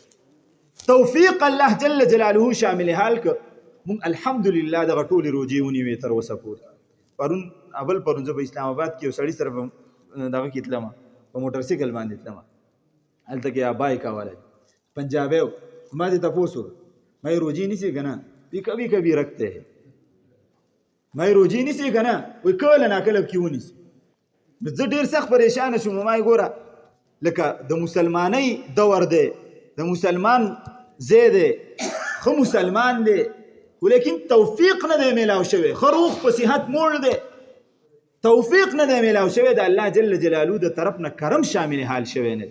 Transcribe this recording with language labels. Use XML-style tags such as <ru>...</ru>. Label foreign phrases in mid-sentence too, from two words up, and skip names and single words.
<ps>توفیق الله جل جلاله شامل حال که مونږ الحمدلله دغه ټولې روجې ونیوې تر اوسه پورې. پرون زه په اسلام آباد کې یو سړي سره دغه کې تلم په موټرسایکل باندې تلم هلته کې ابای کولی پنجابی و ما دې تپوس وکړ ما یې روجې نیسې که نه؟</ps> <ur>وی کبھی کبھی رکھتے ہیں.</ur> <ps>ما یې روجې نیسې که نه؟ وایي کله ناکله پکې ونیسي. نو زه ډېر سخت پریشانه شوم. ما یې ګوره لکه د مسلمانۍ دور دی د مسلمان ځای دی ښه مسلمان دی خو لیکن توفیق نه دی میلاو شوی، ښه روغ په صحت موړ دی توفیق نه دی میلاو شوی د الله جل جلاله د طرف نه کرم شامل حال شوی نه دی.</ps>